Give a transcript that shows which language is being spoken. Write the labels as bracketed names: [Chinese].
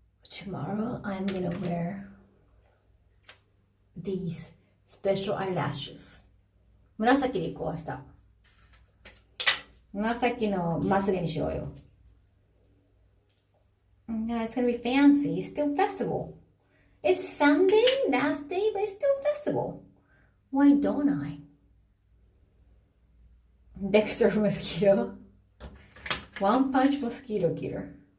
[English] Tomorrow I'm gonna wear these special eyelashes. [Japanese] 紫でいこう、明日。紫のまつげにしようよ。 [English] Yeah, it's gonna be fancy. It's still festival. It's Sunday, last day, but it's still festival. Why don't I? Dexter mosquito. One punch mosquito killer.